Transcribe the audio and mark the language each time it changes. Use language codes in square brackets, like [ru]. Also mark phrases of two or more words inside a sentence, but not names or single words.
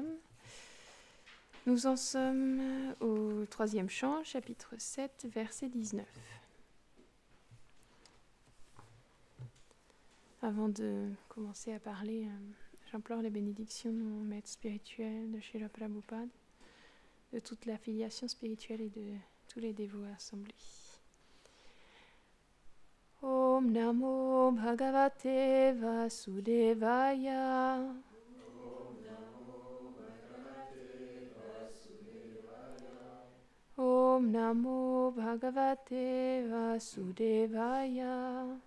[fr] Nous en sommes au 3e chant, chapitre 7, verset 19. Avant de commencer à parler, j'implore les bénédictions de mon maître spirituel, de Srila Prabhupada, de toute la filiation spirituelle et de tous les dévots assemblés. [sa] ॐ नमो भगवते वासुदेवाय. ॐ नमो भगवते वासुदेवाय.